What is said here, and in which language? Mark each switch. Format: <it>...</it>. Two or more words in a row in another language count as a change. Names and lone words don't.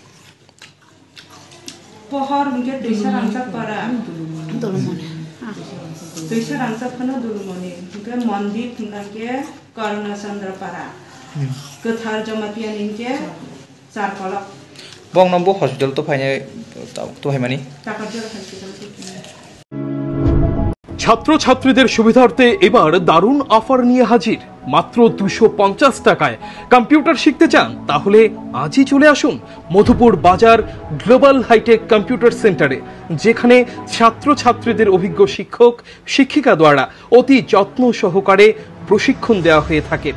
<trp>पहर उनके दुइसा रांचा पारा दुलुमनि दुइसा रांचा फनो दुलुमनि उनके मंदिर तुनाके करुणा चंद्र पारा कथार जमातिया निके चार कलक बं</trp> <en>number hospital</en> <trp>तो फाइने तो हायमानि टाकाजला हॉस्पिटल</trp> <bn>ছাত্রছাত্রীদের সুবিধার্থে এবার দারুণ অফার নিয়ে হাজির। মাত্র 250 টাকায় কম্পিউটার শিখতে চান? তাহলে আজই চলে আসুন মধুপুর বাজার গ্লোবাল হাইটেক কম্পিউটার সেন্টারে, যেখানে ছাত্রছাত্রীদের অভিজ্ঞ শিক্ষক শিক্ষিকা দ্বারা অতি যত্ন সহকারে প্রশিক্ষণ দেওয়া হয়ে থাকে।</bn>